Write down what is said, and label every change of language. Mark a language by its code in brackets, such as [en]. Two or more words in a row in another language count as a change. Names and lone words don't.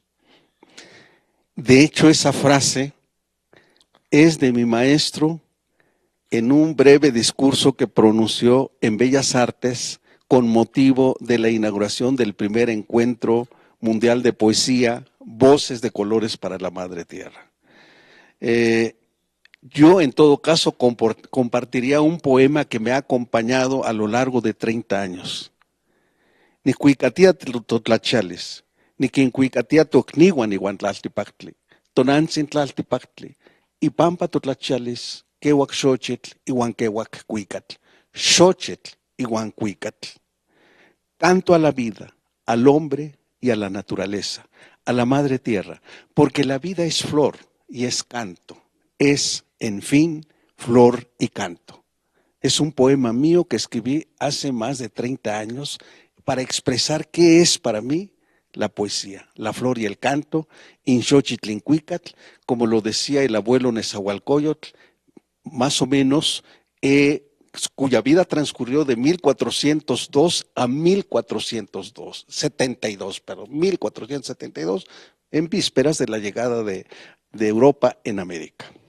[es] De hecho, esa frase es de mi maestro en un breve discurso que pronunció en Bellas Artes con motivo de la inauguración del primer encuentro mundial de poesía, Voces de Colores para la Madre Tierra. Yo, en todo caso, compartiría un poema que me ha acompañado a lo largo de 30 años. [nah] Ni cuicatia totlachales, ni quincuicatia tocniwan iguan tlaltipactli, tonantzin tlaltipactli, y pampa totlachales, quehuac xochitl iguan quehuac cuicatl, xochitl iguan cuicatl. [es] Canto a la vida, al hombre y a la naturaleza, a la madre tierra, porque la vida es flor y es canto, es, en fin, flor y canto. Es un poema mío que escribí hace más de 30 años para expresar qué es para mí la poesía, la flor y el canto, in Xochitlincuicatl, como lo decía el abuelo Nezahualcóyotl, más o menos, cuya vida transcurrió de 1402 a 1472, en vísperas de la llegada de Europa en América.